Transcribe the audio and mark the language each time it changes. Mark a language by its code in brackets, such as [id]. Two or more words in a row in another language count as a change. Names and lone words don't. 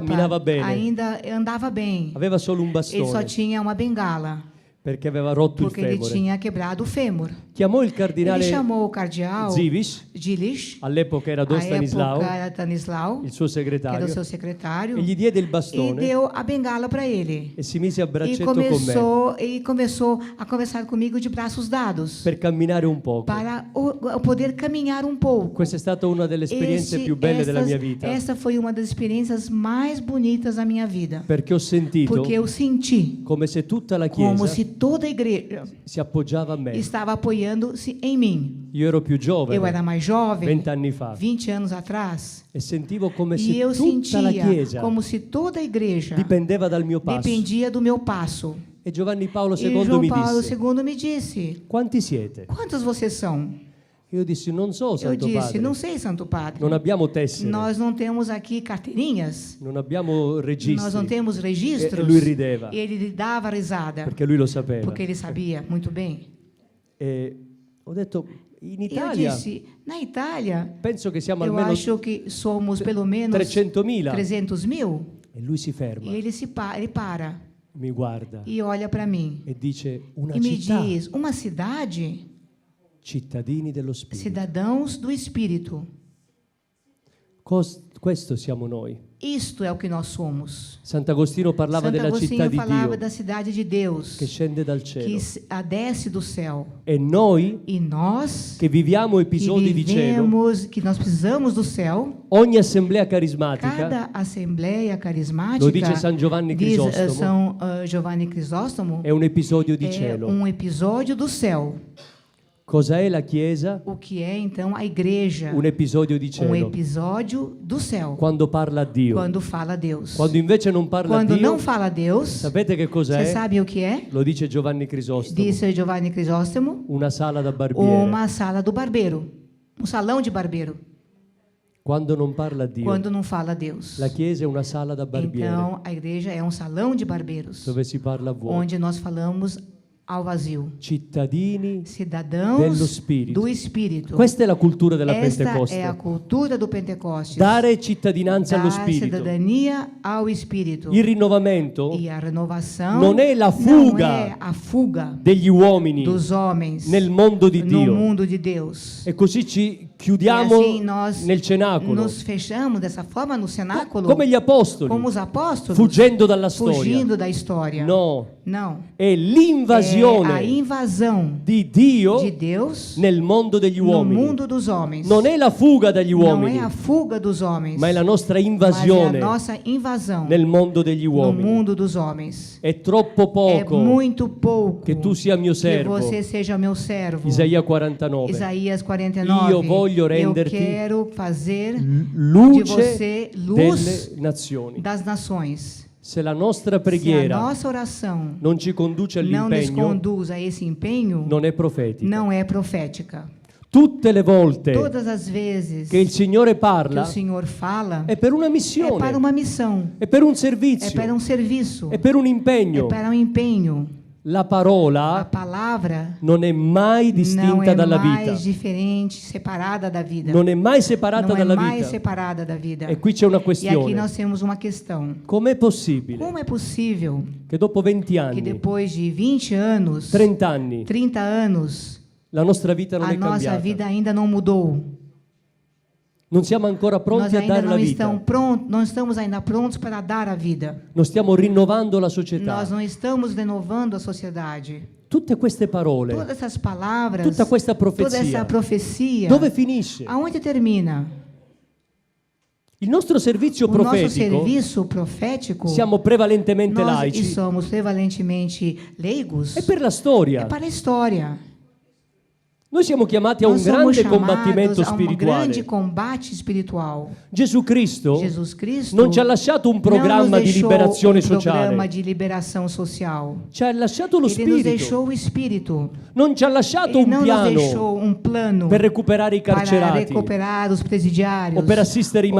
[it] camminava bene, [pt] ainda andava bem. [it] aveva solo un [pt] Ele só [it] bastone [pt] tinha uma bengala, [it] perché aveva rotto il [pt] porque ele [it] femore. [pt] tinha quebrado o fêmur. [it] Chiamò il [pt] Ele [it] cardinale [pt] chamou o cardeal [it] Zivis, [pt] Gilish, [it] all'epoca era [pt] à [it] Don Stanislao, [pt] época era Stanislau, [it] il suo [pt] que era o [it] segretario, [pt] seu secretário, [it] e gli diede il [pt] e [it] bastone [pt] deu a bengala para ele. [it] e si mise a [pt] E [it] braccetto con me [pt] começou a conversar comigo de braços dados, [it] per camminare un poco. [pt] para poder caminhar um pouco. [it] Questa è stata una delle esperienze più belle della mia vita, [pt] Essa foi uma das experiências mais bonitas da minha vida, [it] perché ho sentito [pt] porque eu senti [it] come se tutta la [pt] como [it] Chiesa [pt] se toda a igreja [it] si appoggiava a me. [pt] estava apoiando-se em mim. [it] Io ero più giovane, [pt] Eu era mais jovem, [it] 20 anni fa, [pt] 20 anos atrás, [it] e sentivo come [pt] e [it] se [pt] eu [it] tutta la [pt] sentia [it] Chiesa [pt] como se toda a igreja [it] dipendeva dal mio passo. [pt] dependia do meu passo. [it] E Giovanni Paolo [pt] E [it] II [pt] João [it] mi [pt] Paulo [it] disse: [pt] II me disse: [it] quanti siete? [pt] quantos vocês são? [it] Io dissi: non so, [pt] Eu [it] Santo [pt] disse: [it] Padre. [pt] não sei, Santo Padre. [it] Non abbiamo tessere, [pt] Nós não temos aqui carteirinhas, [it] non abbiamo [pt] nós não [it] registri. [pt] temos registros. [it] E lui rideva. [pt] E ele dava risada, [it] Perché lui lo sapeva. [pt] porque ele sabia muito bem. [it] E ho detto: in [pt] E eu [it] Italia [pt] disse: na Itália, [it] penso che siamo [pt] eu [it] almeno [pt] acho que somos pelo menos [it] 300.000. [pt] 300 mil. [it] E lui si ferma, [pt] E ele ele para [it] mi guarda [pt] e olha para mim [it] e dice: una [pt] e me [it] città. [pt] diz: uma cidade? [it] cittadini dello Spirito. [pt] cidadãos do Espírito. [it] Questo siamo noi. [pt] Isto é o que nós somos. [it] Sant'Agostino parlava [pt] Santo [it] della città [pt] Agostinho [it] di [pt] falava [it] Dio [pt] da cidade de Deus, [it] che scende dal cielo. [pt] que desce do céu. [it] E noi [pt] E nós, [it] che viviamo [pt] que [it] episodi di cielo, [pt] vivemos, que nós precisamos do céu, [it] ogni assemblea carismatica, [pt] cada assembleia carismática, [it] lo dice San Giovanni [pt] diz [it] Crisostomo, [pt] São Giovanni Crisóstomo, [it] è un episodio di [pt] é [it] cielo. [pt] episódio do céu. [it] Cosa è la Chiesa? [pt] O que é então a igreja? [it] Un episodio di cielo. [pt] Episódio do céu. [it] Quando parla a Dio. [pt] Quando fala a Deus. [it] Quando invece non parla a [pt] Quando [it] Dio, [pt] não fala a Deus, [it] sapete che cosa [pt] você [it] è? [pt] sabe o que é? [it] Lo dice Giovanni Crisostomo. [pt] Disse Giovanni Crisóstomo, [it] Una sala da barbiere. [pt] uma sala do barbeiro, um salão de barbeiro. [it] Quando non parla a Dio. [pt] Quando não fala a Deus. [it] La Chiesa è una sala da barbiere. [pt] Então, a igreja é um salão de barbeiros, [it] Dove si parla a vuoto. [pt] onde nós falamos ao vazio. [it] Cittadini [pt] Cidadãos [it] dello Spirito. [pt] do Espírito. [it] Questa è la cultura della [pt] Esta [it] Pentecoste. [pt] é a cultura do Pentecostes. [it] Dare cittadinanza allo [pt] Dar [it] Spirito. [pt] cidadania ao Espírito. [it] Il rinnovamento [pt] E a renovação [it] non è la [pt] não [it] fuga [pt] é a fuga [it] degli uomini [pt] dos homens [it] nel mondo di [pt] no [it] Dio. [pt] mundo de Deus. [it] E così ci [pt] E [it] chiudiamo [pt] assim nós [it] nel cenacolo, [pt] nos fechamos dessa forma no cenáculo, [it] come gli apostoli, [pt] como os apóstolos, [it] fuggendo dalla storia. [pt] fugindo da história. [it] No, [pt] Não. [it] è [pt] É a [it] l'invasione [pt] invasão [it] di Dio [pt] de Deus [it] nel mondo degli [pt] no [it] uomini. [pt] mundo dos homens. [it] Non è la fuga dagli [pt] Não [it] uomini, [pt] é a fuga dos homens, [it] ma è la nostra [pt] mas é [it] invasione [pt] a nossa invasão [it] nel mondo degli [pt] no [it] uomini. [pt] mundo dos homens. [it] È troppo [pt] É [it] poco [pt] muito pouco [it] che tu sia mio [pt] que [it] servo. [pt] você seja meu servo. [it] Isaia 49. [pt] Isaías 49. [it] Io voglio renderti [pt] Eu quero fazer de [it] Luce [pt] você luz [it] delle nazioni. [pt] das nações. [it] Se la nostra [pt] Se a [it] preghiera [pt] nossa oração [it] non ci conduce [pt] não nos [it] all'impegno, [pt] conduz a esse empenho, [it] non è profetica. [pt] não é profética. [it] Tutte le volte [pt] Todas as vezes [it] che il Signore [pt] que o [it] parla [pt] Senhor fala, [it] è per una [pt] é para [it] missione, [pt] uma missão, [it] è per un [pt] é [it] servizio, [pt] para um serviço, [it] è per un [pt] é [it] impegno. [pt] para um empenho. [it] La [pt] A [it] parola [pt] palavra [it] non è mai [pt] não [it] distinta [pt] é [it] dalla [pt] mais [it] vita, [pt] diferente, separada da vida. [it] non è mai separata [pt] Não é [it] dalla [pt] mais [it] vita. [pt] separada da vida. [it] E qui c'è una [pt] E aqui [it] questione. [pt] nós temos uma questão. [it] Com'è possibile [pt] Como é possível [it] che dopo 20 [pt] que [it] anni, [pt] depois de 20 anos, [it] 30 anni, [pt] 30 anos, [it] la nostra vita non [pt] a [it] è [pt] nossa [it] cambiata? [pt] vida ainda não mudou? [it] Non siamo ancora [pt] Nós [it] pronti a [pt] ainda [it] dare la [pt] não [it] vita. [pt] não estamos ainda prontos para dar a vida. [it] Non stiamo rinnovando la società. [pt] Nós não estamos renovando a sociedade. [it] Tutte queste parole, [pt] Todas essas palavras, [it] tutta questa [pt] toda essa [it] profezia, [pt] profecia, [it] dove finisce? [pt] aonde termina? [it] Il nostro servizio [pt] O nosso [it] profetico, [pt] serviço profético, [it] siamo prevalentemente [pt] nós [it] laici, [pt] somos prevalentemente leigos, [it] è per la storia. [pt] é para a história. [it] Noi siamo chiamati a un [pt] Nós somos [it] grande [pt] chamados [it] combattimento [pt] a um grande [it] spirituale. [pt] combate espiritual. [it] Gesù Cristo [pt] Jesus Cristo [it] non ci ha lasciato un [pt] não [it] programma [pt] nos [it] di [pt] deixou [it] liberazione [pt] um programa [it] sociale, [pt] de liberação social. [it] ci ha lasciato lo [pt] Ele nos [it] Spirito, [pt] deixou o Espírito. [it] non ci ha lasciato [pt] Ele [it] un [pt] não nos [it] piano [pt] deixou um plano [it] per recuperare i [pt] para [it] carcerati [pt] recuperar os presidiários [it] o per assistere i